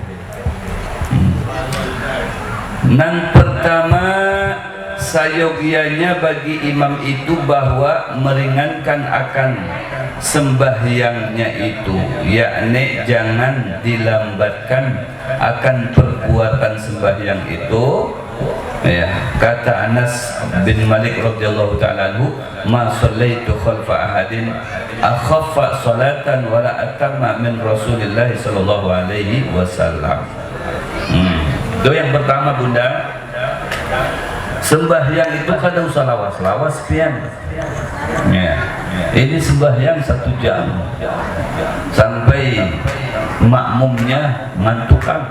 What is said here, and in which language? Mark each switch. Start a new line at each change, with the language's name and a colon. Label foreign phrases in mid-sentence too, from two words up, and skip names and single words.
Banjar: Nang pertama sayogianya bagi imam itu bahwa meringankan akan sembahyangnya itu, yakni jangan dilambatkan akan perbuatan sembahyang itu.
Arabic: Ya, kata Anas bin Malik رضي الله تعالى عنه ما صليت خلف أحد أخف صلاة ولا أتم من رسول الله صلى الله عليه وسلم.
Indonesian: Itu yang pertama, Bunda.
Banjar: Sembahyang itu kadang usah lawas-lawas pian.
Indonesian: Ya.
Banjar: Ini sembahyang 1 jam sampai makmumnya ngantukan.